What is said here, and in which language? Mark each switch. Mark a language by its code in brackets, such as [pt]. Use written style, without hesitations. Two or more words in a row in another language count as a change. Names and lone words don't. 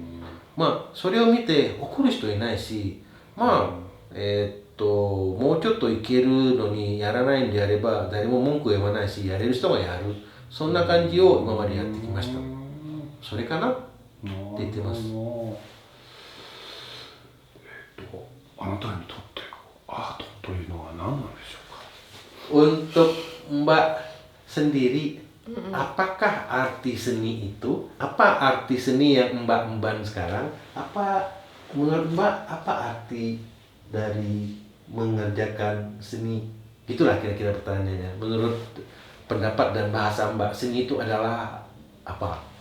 [ja] まあそれを見て怒る人いないし、まあもうちょっといけるのにやらないんであれば誰も文句を言わないし、やれる人がやる、そんな感じを今までやってきました。それかなって言ってます。あなたにとってアートというのは何なんでしょうか。 [id] Untuk Mbak sendiri, apakah arti seni itu? Apa arti seni yang Mbak emban sekarang? Apa menurut Mbak apa arti dari mengerjakan seni? Itulah kira-kira pertanyaannya. Menurut pendapat dan bahasa Mbak, seni itu adalah apa?